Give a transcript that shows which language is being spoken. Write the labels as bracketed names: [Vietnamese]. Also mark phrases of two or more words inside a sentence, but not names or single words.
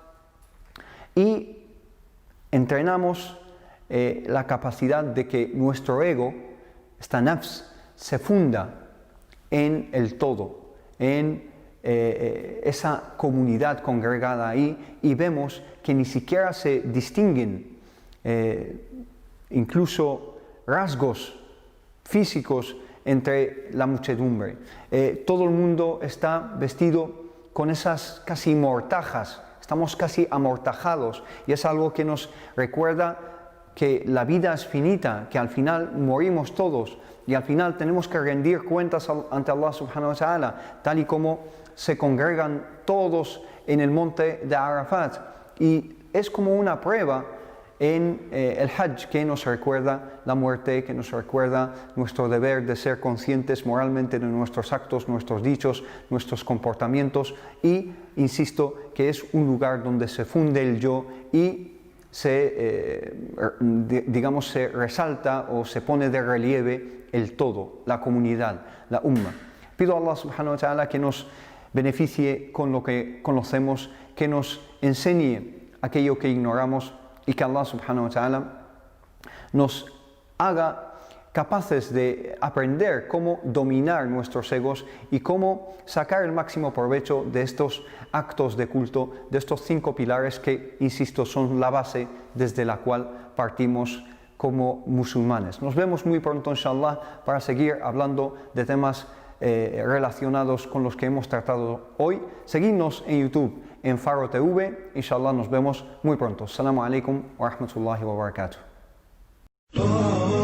[Spanish] y entrenamos la capacidad de que nuestro ego, esta nafs, se funda en el todo, en esa comunidad congregada ahí, y vemos que ni siquiera se distinguen incluso rasgos físicos entre la muchedumbre. Todo el mundo está vestido con esas casi mortajas, estamos casi amortajados, y es algo que nos recuerda que la vida es finita, que al final morimos todos y al final tenemos que rendir cuentas ante [Arabic] الله سبحانه وتعالى, [Spanish] tal y como se congregan todos en el monte de Arafat. Y es como una prueba en el Hajj, que nos recuerda la muerte, que nos recuerda nuestro deber de ser conscientes moralmente de nuestros actos, nuestros dichos, nuestros comportamientos, y insisto que es un lugar donde se funde el yo y se resalta o se pone de relieve el todo, la comunidad, la umma. Pido a [Arabic] الله سبحانه وتعالى [Spanish] que nos beneficie con lo que conocemos, que nos enseñe aquello que ignoramos, y que [Arabic] الله سبحانه وتعالى [Spanish] nos haga capaces de aprender cómo dominar nuestros egos y cómo sacar el máximo provecho de estos actos de culto, de estos 5 pilares que, insisto, son la base desde la cual partimos como musulmanes. Nos vemos muy pronto, inshallah, para seguir hablando de temas relacionados con los que hemos tratado hoy. Seguidnos en YouTube, en Faro TV. Inshallah, nos vemos muy pronto. [Arabic] السلام عليكم ورحمة الله وبركاته.